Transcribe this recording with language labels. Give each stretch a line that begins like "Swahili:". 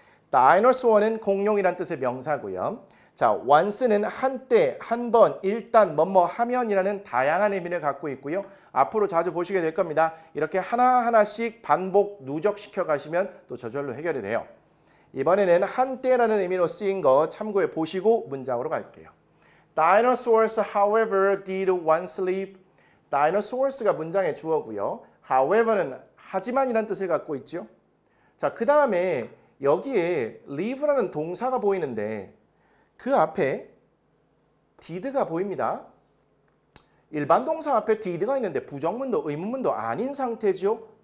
Korean: dinosaur는 공룡이란 뜻의 명사고요. 자, once는 한때, 한번, 일단, 뭐뭐 하면이라는 다양한 의미를 갖고 있고요. 앞으로 자주 보시게 될 겁니다. 이렇게 하나하나씩 반복, 누적시켜 가시면 또 저절로 해결이 돼요. 이번에는 한때라는 의미로 쓰인 거 참고해 보시고 문장으로 갈게요.
English: Dinosaurs, however, did once live.
Korean: Dinosaurs가 문장의 주어고요. However는 하지만이라는 뜻을 갖고 있죠. 자, 그 다음에 여기에 live라는 동사가 보이는데 그 앞에 did가 보입니다. 일반 동사 앞에 did가 있는데 부정문도 의문문도 아닌 상태죠.